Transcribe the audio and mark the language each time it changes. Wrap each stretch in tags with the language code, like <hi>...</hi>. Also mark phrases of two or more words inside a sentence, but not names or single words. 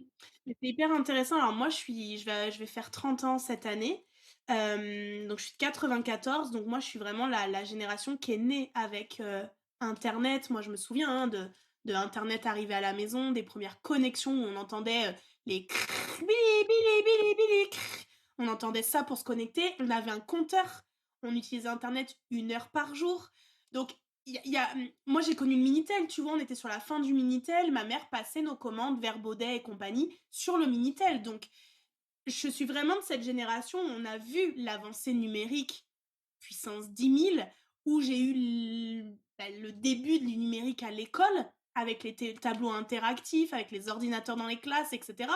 <fr>Mais c'est hyper intéressant. Alors moi, je vais faire 30 ans cette année. Donc je suis de 94, donc moi, je suis vraiment la génération qui est née avec, internet. Moi, je me souviens, hein, de internet arrivé à la maison, des premières connexions où on entendait, les crrr, bili bili bili bili crrr. On entendait ça pour se connecter. On avait un compteur. On utilisait internet 1 heure par jour. Donc moi, j'ai connu le Minitel, tu vois? On était sur la fin du Minitel. Ma mère passait nos commandes vers Baudet et compagnie sur le Minitel. Donc, je suis vraiment de cette génération où on a vu l'avancée numérique puissance 10 000, où j'ai eu le début du numérique à l'école, avec les tableaux interactifs, avec les ordinateurs dans les classes, etc.</fr>